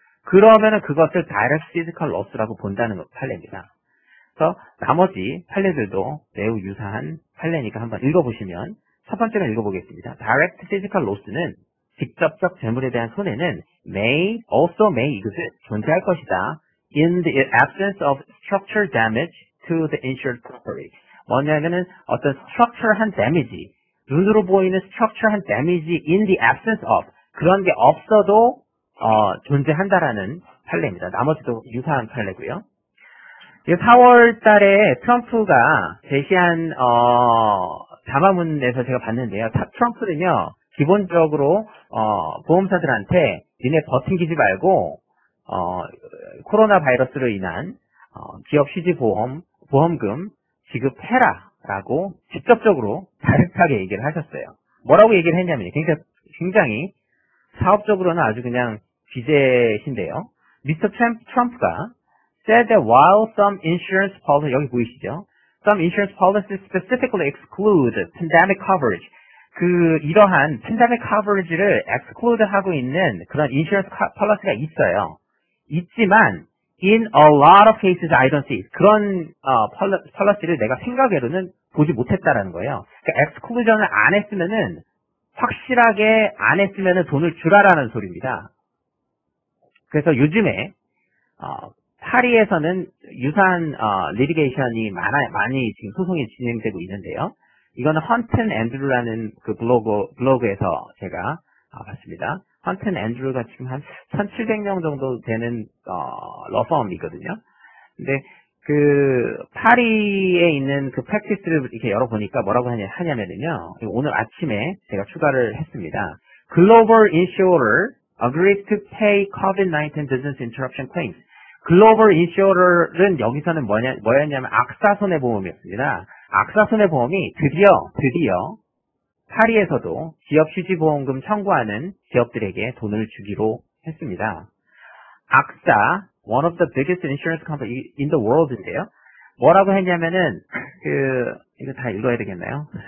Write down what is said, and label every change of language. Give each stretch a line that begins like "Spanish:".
Korean: 그러면은 그것을 direct physical loss라고 본다는 판례입니다. 그래서 나머지 판례들도 매우 유사한 판례니까 한번 읽어보시면 첫 번째로 읽어보겠습니다. Direct physical loss는 직접적 재물에 대한 손해는 may 이것을 존재할 것이다.
English: In the absence of structural damage to the insured property.
Korean: 뭐냐면은 어떤 structure한 damage, 눈으로 보이는 structure한 damage
English: in the absence of
Korean: 그런 게 없어도 존재한다라는 판례입니다. 나머지도 유사한 판례고요. 4월 달에 트럼프가 제시한 담화문에서 제가 봤는데요. 트럼프는요. 기본적으로 보험사들한테 니네 버팅기지 말고 코로나 바이러스로 인한 기업 휴지 보험금 지급해라라고 직접적으로 다르게 얘기를 하셨어요. 뭐라고 얘기를 했냐면 굉장히 사업적으로는 아주 그냥 비제신데요. 미스터 트럼프가
English: said that while some insurance policies,
Korean: 여기 보이시죠?
English: Some insurance policies specifically exclude pandemic coverage.
Korean: 이러한 pandemic coverage를 exclude 하고 있는 그런 insurance policy가 있어요.
English: 있지만, in a lot of cases I don't see.
Korean: 그런 policy를 내가 생각외로는 보지 못했다라는 거예요. 그러니까 exclusion을 안 했으면은, 확실하게 안 했으면은 돈을 주라라는 소리입니다. 그래서 요즘에, 파리에서는 유사한 리티게이션이 많이 지금 소송이 진행되고 있는데요. 이거는 헌튼 앤드루라는 블로그에서 제가 봤습니다. 헌튼 앤드루가 지금 한 1,700명 정도 되는 러펌이거든요. 근데 파리에 있는 프랙티스를 이렇게 열어보니까 뭐라고 하냐면요. 오늘 아침에 제가 추가를 했습니다.
English: Global Insurer agrees to pay COVID-19 business interruption claims.
Korean: 글로벌 인슈어는 여기서는 뭐였냐면 악사손해보험이었습니다. 악사손해보험이 드디어 파리에서도 기업 휴지보험금 청구하는 기업들에게 돈을 주기로 했습니다. 악사,
English: one of the biggest insurance company in the world
Korean: 인데요. 뭐라고 했냐면은 이거 다 읽어야 되겠나요?